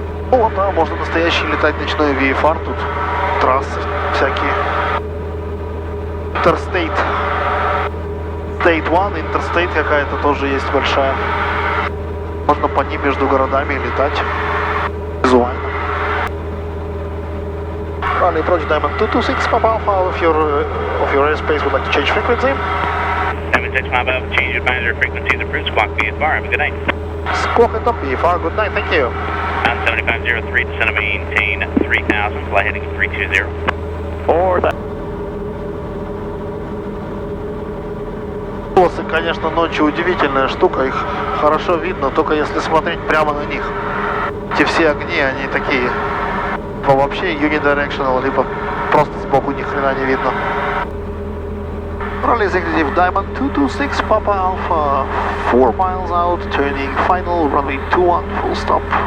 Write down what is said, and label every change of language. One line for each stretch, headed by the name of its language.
Russian: О, да, можно настоящий летать ночной VFR, тут трассы всякие.
English: Interstate.
Russian: State One, Interstate какая-то тоже есть большая. Можно по ним между городами летать визуально.
English: Raleigh approach Diamond 226, Papa Alpha, of your airspace would like to change frequency. Diamond 6 Papa Alpha, change advisor frequency approved, squawk VFR, have a good night. Squawk it up VFR, good night, thank you. On 7503, descend and maintain 3000, fly heading 320.
Russian: Полосы, конечно, ночью удивительная штука, их хорошо видно, только если смотреть прямо на них. Эти все огни, они такие, вообще unidirectional, либо просто сбоку ни хрена не видно.
English: Raleigh Executive Diamond 226, Papa Alpha, 4 miles out, turning final, runway 21, full stop.